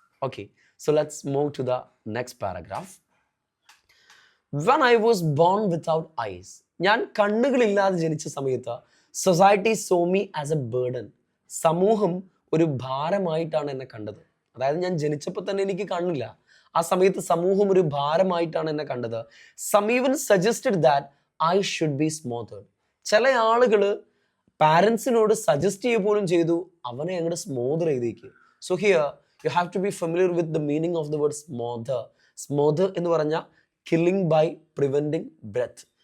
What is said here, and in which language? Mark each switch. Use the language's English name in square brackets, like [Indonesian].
[English] Okay, so let's move to the next paragraph. When I was born without eyes, [Malayalam] ഞാൻ കണ്ണുകളില്ലാതെ ജനിച്ച സമയത്ത് [English] Society saw me as a burden. [Malayalam] സമൂഹം ഒരു ഭാരമായിട്ടാണ് എന്നെ കണ്ടത്. അതായത് ഞാൻ ജനിച്ചപ്പോൾ തന്നെ എനിക്ക് കണ്ണില്ല. ആ സമയത്ത് സമൂഹം ഒരു ഭാരമായിട്ടാണ് എന്നെ കണ്ടത്. [English] Some even suggested that I should be smothered. [Malayalam] ചില ആളുകൾ പാരൻസിനോട് സജസ്റ്റ് ചെയ്യുക പോലും ചെയ്തു, അവനെ അങ്ങോട്ട് സ്മോദർ ചെയ്തേക്ക്. [English] So here you have to be familiar with the meaning of the word smother. Smother [Malayalam] എന്ന് പറഞ്ഞാൽ [English] Killing by preventing breath.